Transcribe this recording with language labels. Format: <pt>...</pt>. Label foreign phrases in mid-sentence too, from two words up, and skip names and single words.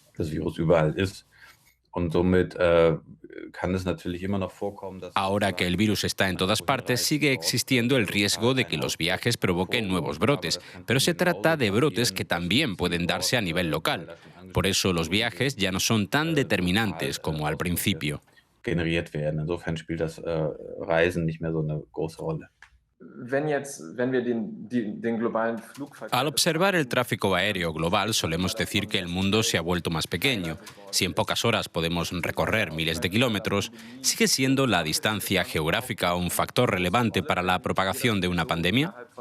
<es>Ahora que el virus está en todas partes, sigue existiendo el riesgo de que los viajes provoquen nuevos brotes, pero se trata de brotes que también pueden darse a nivel local. Por eso los viajes ya no son tan determinantes como al principio.</es> <de>Insofern spielt das Reisen nicht mehr so eine große Rolle.</de> <es>Al observar el tráfico aéreo global, solemos decir que el mundo se ha vuelto más pequeño. Si en pocas horas podemos recorrer miles de kilómetros, ¿sigue siendo la distancia geográfica un factor relevante para la propagación de una pandemia?</es>